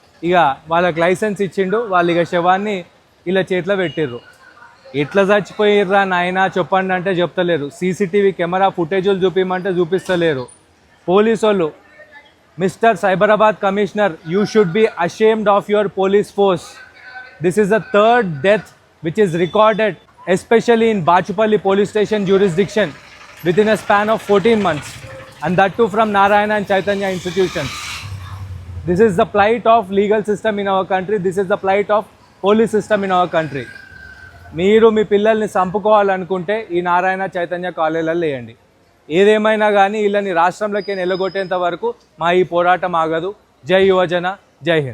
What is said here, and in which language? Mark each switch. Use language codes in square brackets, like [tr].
[te] ఇక వాళ్ళకి లైసెన్స్ ఇచ్చిండు, వాళ్ళు ఇక శవాన్ని ఇలా చేతిలో పెట్టిర్రు. ఎట్లా చచ్చిపోయిర్రా నాయనా చెప్పండి అంటే చెప్తలేరు. CCTV camera ఫుటేజులు చూపించమంటే చూపిస్తలేరు. పోలీసు వాళ్ళు, [en] Mister Cyberabad commissioner, you should be ashamed of your police force. This is the third death which is recorded especially in Bachupalli police station jurisdiction within a span of 14 months, and that too from Narayana and Chaitanya institutions. This is the plight of legal system in our country. This is the plight of police system in our country. [te] మీరు మీ పిల్లల్ని చంపుకోవాలనుకుంటే ఈ నారాయణ చైతన్య కాలేజీలలో వేయండి. ఏదేమైనా కానీ వీళ్ళని రాష్ట్రంలోకి నిలగొట్టేంత వరకు మా ఈ పోరాటం ఆగదు. జై యువజన, జై హింద్.